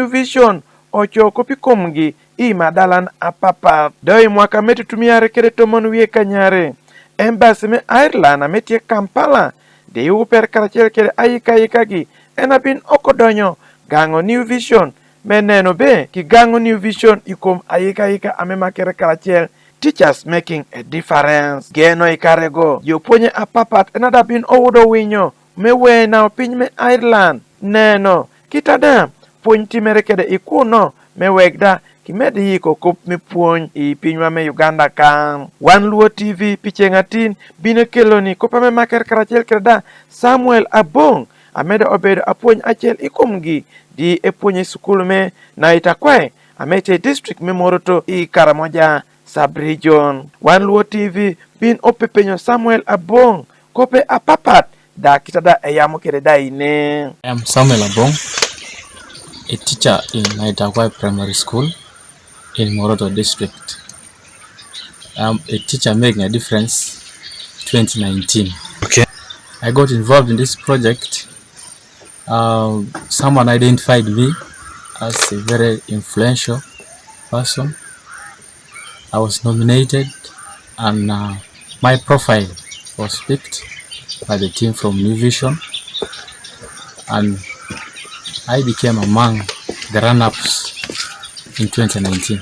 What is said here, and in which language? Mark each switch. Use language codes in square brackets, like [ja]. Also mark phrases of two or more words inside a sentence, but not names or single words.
[laj] Vision ochoko pikomgi imadalan apapa doi mwaka metutumiare kede tomon wie kanyare embassy me Ireland ametie Kampala de uper karachiel kede ayika gi enabin okodonyo gango New Vision meneno be ki gango New Vision ikom ayika amema kere karachiel [en] teachers making a difference [laj] geno ikarego jopuonye apapat enada bin owudo winyo mewe na opiny me Ireland neno kitada puonj timere kede ikuno mewegda kimedi yiko kup mi puonj i pinywa me Uganda kan Wan Luo TV pichengatin bine keloni kupame maker karachiel keda Samuel Abong ameda obedo apuonj achiel ikumgi di epuonye skul me na itakwe amete district me moroto i Karamoja sub-region Wan Luo TV bin opepenyo Samuel Abong kope apapat da kitada eyamo kede da ine. [en] I am Samuel Abong, a teacher in Naitakwa Primary School in Moroto district. I am a teacher making a difference 2019. Okay. I got involved in this project. Someone identified me as a very influential person. I was nominated and my profile was picked by the team from New Vision and I became among the run-ups in 2019.